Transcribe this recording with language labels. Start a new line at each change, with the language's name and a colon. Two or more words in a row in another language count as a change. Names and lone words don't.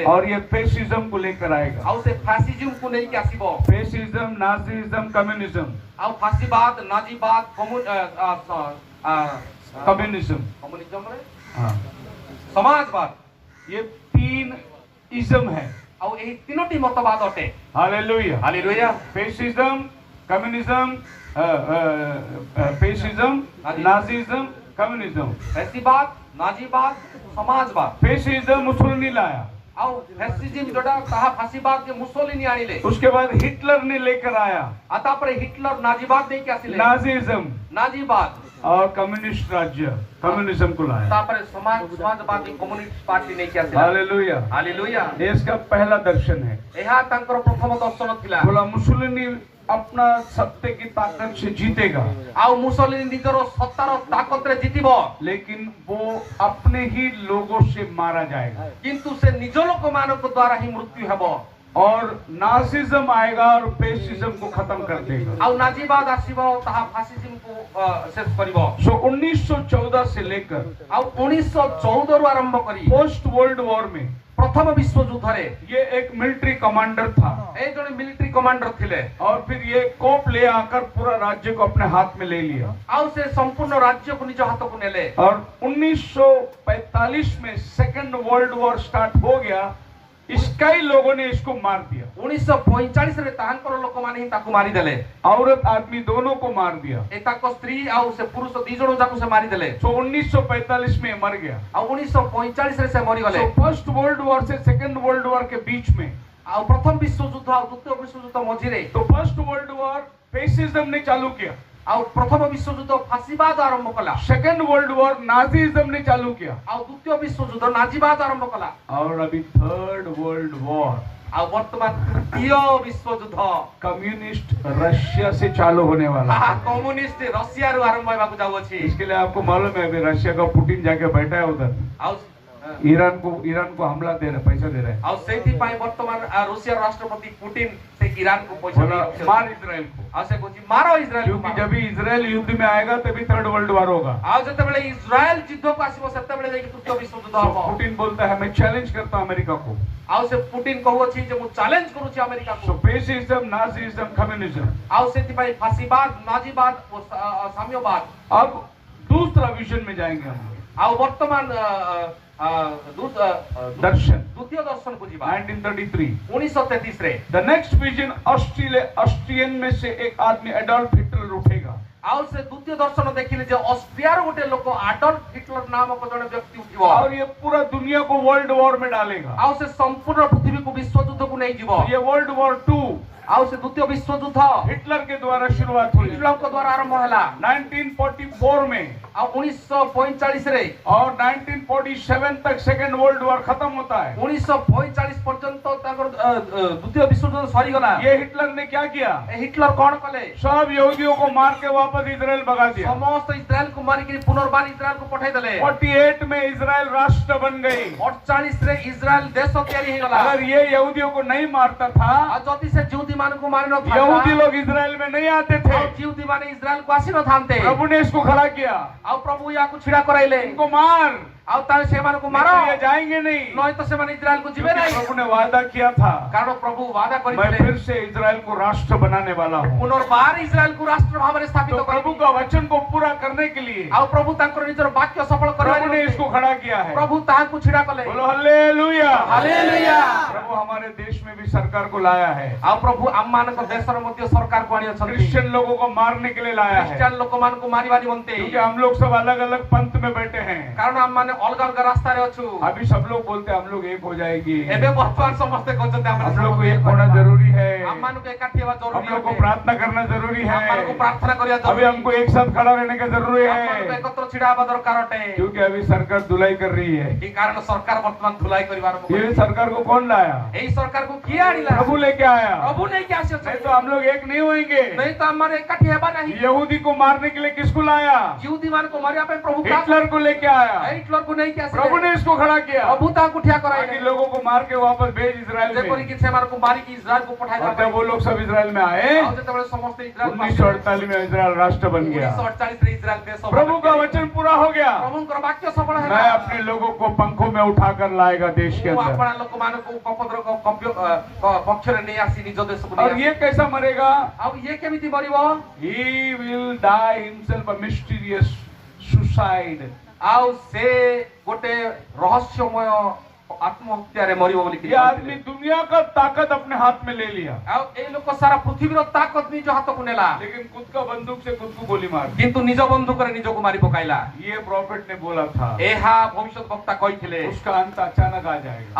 Hindi: और ये फेसिज्म को लेकर आएगा।
Odia: ଆଉ ସେ ଫାସିଜିମ କୁ ନେଇ କି ଆସିବ।
English: fascism, Nazism, communism.
Odia: ଆଉ ଫାସୀବାଦ, ନାଜୀବାଦ, कम्युनिज्म କମ୍ୟୁନିଜିମ ରେ
Hindi: हाँ समाजवाद। ये 3 इज्म है।
Odia: ଆଉ ଏହି ତିନୋଟି ମତବାଦ ଅଟେ।
English: Hallelujah.
Odia: ହାଲେଲୁୟା।
English: Fascism, communism, fascism, Nazism, communism.
Odia: ଫ୍ୟାସିବାଦ, ନାଜିବାଦ, ସମାଜବାଦ।
Hindi: fascism मुसोलिनी लाया,
Odia: ଆଉ ଫ୍ୟାସିଜିମ୍ ଯୋଉଟା ତାହା ଫାସିବାଦ ଯେ ମୁସୋଲିନି ଆଣିଲେ।
Hindi: उसके बाद हिटलर ने लेकर आया
Odia: ଆଉ ତାପରେ ହିଟଲର ନାଜିବାଦ ନେଇକି ଆସିଲେ।
Hindi: नाजिज्म
Odia: ନାଜିବାଦ
Hindi: और कम्युनिस्ट राज्य कम्युनिज्म को लाया।
Odia: ତାପରେ ସମାଜବାଦୀ କମ୍ୟୁନିଷ୍ଟ पार्टी ନେଇକି ଆସିଲେ।
Hindi: हालेलुया।
Odia: ହାଲେଲୁୟା।
Hindi: ये इसका पहला दर्शन है।
Odia: ଏହା ତାଙ୍କର ପ୍ରଥମ ଦର୍ଶନ ଥିଲା।
Hindi: बोला मुसोलिनी अपना सत्य की ताकत से जीतेगा,
Odia: ଆଉ ମୁସୋଲିନି ନିଜର ସତ୍ତାର ତାକତରେ ଜିତିବ,
Hindi: लेकिन वो अपने ही लोगों से मारा जाएगा।
Odia: କିନ୍ତୁ ସେ ନିଜ ଲୋକମାନଙ୍କ ଦ୍ୱାରା ହିଁ ମୃତ୍ୟୁ ହେବ।
Hindi: और नाजिज्म आएगा और फेसिज्म को खत्म कर देगा।
Odia: ଆଉ ନାଜିବାଦ ଆସିବ, ତାହା ଫାସିଜିମକୁ ଶେଷ କରିବ।
Hindi: सो 1914 से लेकर
Odia: ଆଉ 1914 ରୁ ଆରମ୍ଭ କରି
English: post world war
Hindi: में
Odia: ପ୍ରଥମ ବିଶ୍ୱଯୁଦ୍ଧରେ
Hindi: ये एक मिलिट्री कमांडर था
Odia: ଏ ଜଣେ ମିଲିଟାରୀ କମାଣ୍ଡର ଥିଲେ।
Hindi: और फिर ये कोप ले आकर पूरा राज्य को अपने हाथ में ले लिया।
Odia: ଆଉ ସେ ସମ୍ପୂର୍ଣ୍ଣ ରାଜ୍ୟକୁ ନିଜ ହାତକୁ ନେଲେ।
Hindi: और 1945 में
English: second world war
Hindi: स्टार्ट हो गया। कई लोगों ने इसको मार दिया।
Odia: 1945 ରେ ତାଙ୍କର ଲୋକମାନେ ହିଁ ତାକୁ ମାରିଦେଲେ।
Hindi: औरत आदमी दोनों को मार दिया।
Odia: ଏ ତାଙ୍କ ସ୍ତ୍ରୀ ଆଉ ସେ ପୁରୁଷ ଦି ଜଣ ଯାକୁ ସେ ମାରିଦେଲେ।
Hindi: तो 1945 में मर गया।
Odia: ଆଉ 1945 ରେ ସେ ମରିଗଲେ।
Hindi: तो
English: first world war
Hindi: से
English: second world war
Hindi: के बीच में,
Odia: ଆଉ ପ୍ରଥମ ବିଶ୍ୱଯୁଦ୍ଧ ଆଉ ଦ୍ୱିତୀୟ ବିଶ୍ୱଯୁଦ୍ଧ ମଝିରେ,
Hindi: तो
English: first world war
Hindi: फेसिज्म ने चालू किया,
Odia: ଆଉ ପ୍ରଥମ ବିଶ୍ୱଯୁଦ୍ଧ ଫାସିବାଦ ଆରମ୍ଭ କଲା,
English: second world war
Hindi: नाजिज्म ने चालू किया,
Odia: ଆଉ ଦ୍ୱିତୀୟ ବିଶ୍ୱଯୁଦ୍ଧ ନାଜିବାଦ ଆରମ୍ଭ କଲା,
Hindi: और अभी
English: third world war
Odia: ଆଉ ବର୍ତ୍ତମାନ ତୃତୀୟ ବିଶ୍ୱଯୁଦ୍ଧ
Hindi: कम्युनिस्ट रशिया से चालू होने वाला
Odia: ତାହା
Hindi: है।
Odia: କମ୍ୟୁନିଷ୍ଟ ରଷିଆରୁ ଆରମ୍ଭ ହେବାକୁ ଯାଉଅଛି।
Hindi: इसके लिए आपको मालूम है अभी रशिया का पुतिन जाके बैठा है उधर,
Odia: ଆଉ
Hindi: ईरान को हमला दे रहा है, पैसा दे रहा है।
Odia: ଆଉ ସେଇଥିପାଇଁ ବର୍ତ୍ତମାନ ରୁଷିଆର ରାଷ୍ଟ୍ରପତି ପୁଟିନ ସେ ଇରାନକୁ ପଇସା
Hindi: बोला
Odia: ଦେଇ
Hindi: मार इजराइल को,
Odia: ଆଉ ସେ କହୁଛି ମାର ଇସ୍ରାଏଲକୁ
Hindi: क्योंकि
Odia: ମାର।
Hindi: जब भी इजराइल युद्ध में आएगा तभी
English: third world war
Hindi: होगा।
Odia: ଆଉ ଯେତେବେଳେ ଇସ୍ରାଏଲ ଯୁଦ୍ଧକୁ ଆସିବ ସେତେବେଳେ ଯାଇକି ତୃତୀୟ ବିଶ୍ୱଯୁଦ୍ଧ
Hindi: तो
Odia: ହବ।
Hindi: पुतिन बोलता है मैं चैलेंज करता हूं अमेरिका को।
Odia: ଆଉ ସେ ପୁଟିନ କହୁଅଛି ଯେ ମୁଁ ଚ୍ୟାଲେଞ୍ଜ କରୁଛି ଆମେରିକାକୁ।
English: So fascism, Nazism, communism।
Odia: ଆଉ ସେଥିପାଇଁ ଫାସିବାଦ, ନାଜିବାଦ ଓ ସାମ୍ୟବାଦ।
Hindi: अब दूसरा विजन में जाएंगे हम,
Odia: ଆଉ ବର୍ତ୍ତମାନ
Hindi: दर्शन
Odia: ଦ୍ୱିତୀୟ ଦର୍ଶନକୁ ଯିବା। 1933। 1933 ରେ
English: the next vision Austrian
Hindi: में से एक आदमी एडोल्फ हिटलर उठेगा।
Odia: ଆଉ ସେ ଦ୍ୱିତୀୟ ଦର୍ଶନ ଦେଖିଲେ ଯେ ଅଷ୍ଟ୍ରିଆର ଗୋଟେ ଲୋକ ଆଡଲ୍ଫ ହିଟଲର ନାମକ ଜଣେ ବ୍ୟକ୍ତି ଉଠିବ।
Hindi: और ये पूरा दुनिया को
English: world war
Hindi: में डालेगा।
Odia: ଆଉ ସେ ସମ୍ପୂର୍ଣ୍ଣ ପୃଥିବୀକୁ ବିଶ୍ୱଯୁଦ୍ଧକୁ ନେଇଯିବ।
Hindi: ये
English: world war 2
Odia: ଆଉ ସେ ଦ୍ୱିତୀୟ ବିଶ୍ୱଯୁଦ୍ଧ
Hindi: हिटलर के द्वारा शुरुआत हुई
Odia: ହିଟଲରଙ୍କ ଦ୍ୱାରା ଆରମ୍ଭ ହେଲା।
Hindi: 1944 में,
Odia: ଆଉ 1945 ରେ
Hindi: और 1947 तक
English: second world war
Hindi: खत्म होता है।
Odia: 1945 ପର୍ଯ୍ୟନ୍ତ ତାଙ୍କର ଦ୍ୱିତୀୟ ବିଶ୍ୱଯୁଦ୍ଧ ସରିଗଲା।
Hindi: ये हिटलर ने क्या किया?
Odia: ଏ ହିଟଲର କଣ କଲେ?
Hindi: सब यहूदियों को मार के वापस इजराइल भगा दिया।
Odia: ସମସ୍ତ ଇସ୍ରାଏଲକୁ ମାରିକି ପୁନର୍ବାର ଇସ୍ରାଏଲକୁ ପଠାଇଦେଲେ।
Hindi: 48 में इजराइल राष्ट्र बन गई।
Odia: 48 ରେ ଇସ୍ରାଏଲ ଦେଶ ତିଆରି ହେଇଗଲା।
Hindi: अगर ये यहूदियों को नहीं मारता था,
Odia: ଆଉ ଯଦି ସେ ଜିହୁଦୀ ମାନଙ୍କୁ ମାରି
Hindi: यहूदी
Odia: ନଥାନ୍ତା,
Hindi: लोग इजराइल में नहीं आते थे।
Odia: ଆଉ ଜିହୁଦୀ ମାନେ ଇସ୍ରାଏଲକୁ ଆସି ନଥାନ୍ତେ।
Hindi: प्रभु ने इसको खड़ा किया,
Odia: ଆଉ ପ୍ରଭୁ ୟାକୁ ଛିଡା କରାଇଲେ।
Hindi: इनको मार,
Odia: ଆଉ ତାହେଲେ ସେମାନଙ୍କୁ ମାର,
Hindi: ये जाएंगे नहीं।
Odia: ନହେଲେ ତ ସେମାନେ ଇସ୍ରାଏଲକୁ ଯିବେ
Hindi: क्योंकि
Odia: ନାହିଁ।
Hindi: प्रभु ने वादा किया था,
Odia: କାରଣ ପ୍ରଭୁ वादा
Hindi: मैं
Odia: କରିଥିଲେ
Hindi: फिर से इजराइल को राष्ट्र बनाने वाला हूँ।
Odia: ପୁନର୍ବାର ଇସ୍ରାଏଲକୁ ରାଷ୍ଟ୍ର ଭାବରେ ସ୍ଥାପିତ
Hindi: तो प्रभु
Odia: କରିବି।
Hindi: का वचन को पूरा करने के लिए
Odia: ଆଉ ପ୍ରଭୁ ତାଙ୍କର ନିଜର ବାକ୍ୟ ସଫଳ କରିବା
Hindi: प्रभु ने इसको खड़ा किया है।
Odia: ପ୍ରଭୁ ତାହାକୁ ଛିଡା କଲେ।
Hindi: बोलो हालेलुया।
Odia: ହାଲେଲୁୟା।
Hindi: प्रभु हमारे देश में भी सरकार को लाया है,
Odia: ଆଉ ପ୍ରଭୁ ଆମମାନଙ୍କ ଦେଶର ମଧ୍ୟ ସରକାରକୁ ଆଣିଅଛନ୍ତି।
Hindi: क्रिश्चियन लोगों को मारने के लिए लाया है।
Odia: ଖ୍ରୀଷ୍ଟିଆନ ଲୋକମାନଙ୍କୁ ମାରିବା ନିମନ୍ତେ।
Hindi: क्योंकि हम लोग सब अलग अलग पंथ में बैठे हैं।
Odia: କାରଣ ଆମମାନେ ଅଲଗା ଅଲଗା ରାସ୍ତାରେ ଅଛୁ।
Hindi: अभी सब लोग बोलते हैं हम लोग एक हो जाएगी,
Odia: ଏବେ ବର୍ତ୍ତମାନ ସମସ୍ତେ କହୁଛନ୍ତି
Hindi: हम लोग को एक होना जरूरी है,
Odia: ଆମମାନଙ୍କୁ ଏକାଠି ହେବା
Hindi: हम
Odia: ଜରୁରୀ
Hindi: लोग को
Odia: ଅଟେ।
Hindi: प्रार्थना करना जरूरी
Odia: ଆମମାନଙ୍କୁ
Hindi: है,
Odia: ପ୍ରାର୍ଥନା କରିବା
Hindi: अभी
Odia: ଜରୁରୀ।
Hindi: हमको एक साथ खड़ा रहने का जरूरी
Odia: ଆମମାନଙ୍କୁ
Hindi: है।
Odia: ଏକତ୍ର ଛିଡା ହେବା ଦରକାର ଅଟେ।
Hindi: क्योंकि अभी सरकार धुलाई कर रही है।
Odia: ଏ କାରଣ ସରକାର ବର୍ତ୍ତମାନ ଧୁଲାଇ କରିବା ଆରମ୍ଭ
Hindi: ये
Odia: କରିଛି।
Hindi: सरकार को कौन लाया?
Odia: ଏହି ସରକାରକୁ କିଏ ଆଣିଲା?
Hindi: प्रभु लेके आया।
Odia: ପ୍ରଭୁ ନେଇକି
Hindi: नहीं
Odia: ଆସିଅଛନ୍ତି।
Hindi: तो हम लोग एक नहीं होंगे।
Odia: नहीं तो ଆମମାନେ ଏକାଠି ହେବା ନାହିଁ।
Hindi: यहूदी को मारने के लिए किसको लाया?
Odia: ଜିହୁଦୀ ମାନଙ୍କୁ ମାରିବା ପାଇଁ ପ୍ରଭୁ
Hindi: हिटलर को लेके आया।
Odia: ହିଟଲରକୁ ନେଇକି ଆସିଲେ।
Hindi: प्रभु ने इसको खड़ा किया
Odia: ପ୍ରଭୁ ତାହାକୁ ଠିଆ
Hindi: ताकि
Odia: କରାଇଲେ।
Hindi: लोगों को मार के वापस भेज इजराइल में।
Odia: ଯେପରିକି ସେମାନଙ୍କୁ ମାରିକି ଇସ୍ରାଏଲକୁ
Hindi: और
Odia: ପଠାଇବା
Hindi: जब वो लोग सब इजराइल में आए,
Odia: ଆଉ ଯେତେବେଳେ ସମସ୍ତେ ଇସ୍ରାଏଲକୁ ଆସିଲେ,
Hindi: 1948 में इजराइल राष्ट्र बन गया।
Odia: 1948 ରେ ଇସ୍ରାଏଲ ଦେଶ
Hindi: प्रभु का वचन पूरा हो गया।
Odia: ପ୍ରଭୁଙ୍କର ବାକ୍ୟ ସଫଳ ହେଲା।
Hindi: मैं अपने लोगों को पंखों में उठाकर लाएगा देश के
Odia: ମୁଁ
Hindi: अंदर।
Odia: ଆପଣା ଲୋକମାନଙ୍କୁ କପଦର ପକ୍ଷରେ ନେଇ ଆସି ନିଜ ଦେଶକୁ
Hindi: और
Odia: ନେଇ
Hindi: ये कैसा मरेगा?
Odia: ଆଉ ଇଏ କେମିତି ମରିବ?
English: He will die himself a mysterious suicide।
Odia: ଆଉ ସେ ଗୋଟେ ରହସ୍ୟମୟ ଆତ୍ମହତ୍ୟା ରେ ମରିବ ବୋଲି
Hindi: ये आदमी दुनिया का ताकत अपने हाथ में ले लिया,
Odia: ଆ ଏ ଲୋକ ସାରା ପୃଥିବୀ ର ତାକତ ନିଜ ହାତ କୁ ନେଲା
Hindi: लेकिन खुद का बंदूक से खुद को गोली मार दी।
Odia: କିନ୍ତୁ ନିଜ ବନ୍ଧୁକ ରେ ନିଜ କୁ ମାରି ପକାଇଲା।
Hindi: ये प्रॉफिट ने बोला था
Odia: ଏହା ଭବିଷ୍ୟ ବକ୍ତା କହିଥିଲେ
Hindi: उसका अंत अचानक आ जाएगा,